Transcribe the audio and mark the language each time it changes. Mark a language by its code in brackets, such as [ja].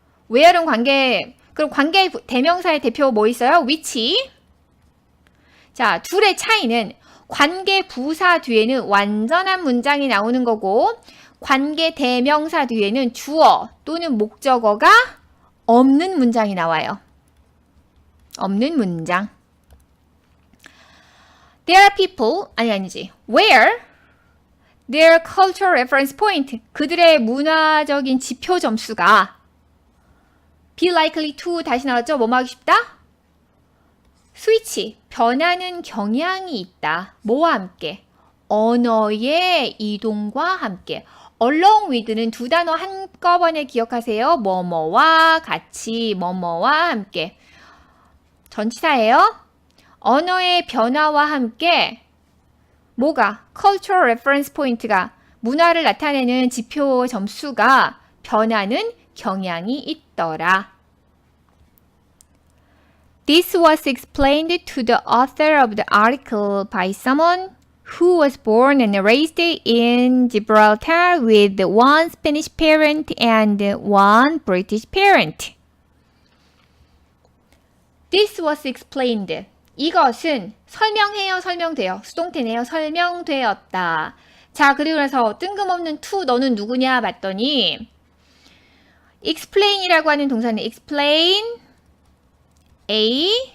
[ko] where는 그럼 관계 대명사의 대표 뭐 있어요? [en] which. [ko] 자, 둘의 차이는 관계 부사 뒤에는 완전한 문장이 나오는 거고 관계 대명사 뒤에는 주어 또는 목적어가 없는 문장이 나와요. 없는 문장. [en] There are people, [ko] 아니지. Where [en] their cultural reference point. [ko] 그들의 문화적인 지표 점수가 be likely to 다시 나왔죠? 뭐뭐 하기 쉽다? 스위치, 변하는 경향이 있다. 뭐와 함께? 언어의 이동과 함께. along with는 두 단어 한꺼번에 기억하세요. 뭐뭐와 같이, 뭐뭐와 함께. 전치사예요. 언어의 변화와 함께 뭐가? cultural reference point가 문화를 나타내는 지표 점수가 변하는 경향이 있더라. [en] This was explained to the author of the article by someone who was born and raised in Gibraltar with one Spanish parent and one British parent. This was explained. [ko] 이것은 설명해요, 설명돼요. 수동태네요. 설명되었다. 자, 그리고 나서 뜬금없는 to 너는 누구냐 봤더니 explain이라고 하는 동사는 explain A.